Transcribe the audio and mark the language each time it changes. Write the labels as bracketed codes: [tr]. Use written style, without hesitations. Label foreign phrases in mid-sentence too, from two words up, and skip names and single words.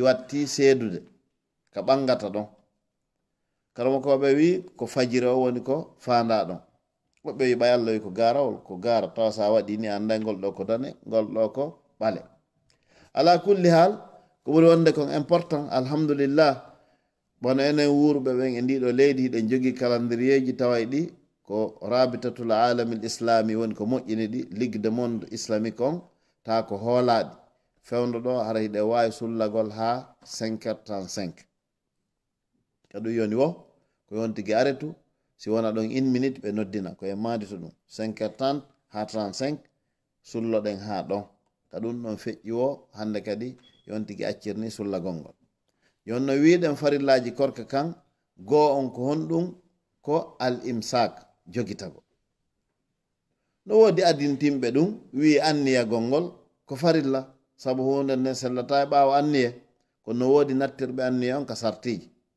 [ff] watti seedude ka ɓangata ɗon karama koɓe wi ko fajire o woni ko fanda ɗon woɓɓe wi ɓay Allah wi ko garawol ko gara tawa sa waɗi ni anday ngol ɗo ko dane ngol ɗo ko ɓale [ar] على كل حال [ff] ko ɓuri wonde kon important alhamdulillah bono enen wuurɓe ɓen e ndiɗo leydi hiɗen jogii calendrieji taway ɗi ko [ar] رابطة العالم الإسلامي [ff] woni ko moƴƴini ɗi [fr] ligue de monde islamique [ff] on ta ko hoolaɗi fewndo ɗo hara hiɗe wawi sullagol ha 5h35 kaɗum yoni wo ko yontigi aretu si wona ɗon 1 minute ɓe noddina koye madito ɗum 5h30 ha 35 sulloɗen ha ɗon ka ɗum ɗon feƴƴi wo hande kadi yontigi accirni sullagol ngol yonno wiɗen farillaji korka kan goo on ko honɗum ko [ar] الإمساك [ff] jogitago no wodi adintimɓe ɗum wi anniyagol ngol ko farilla saabu hunde nden sellata e ɓawo anniye kono wodi nattirɓe anniye on ka sartiji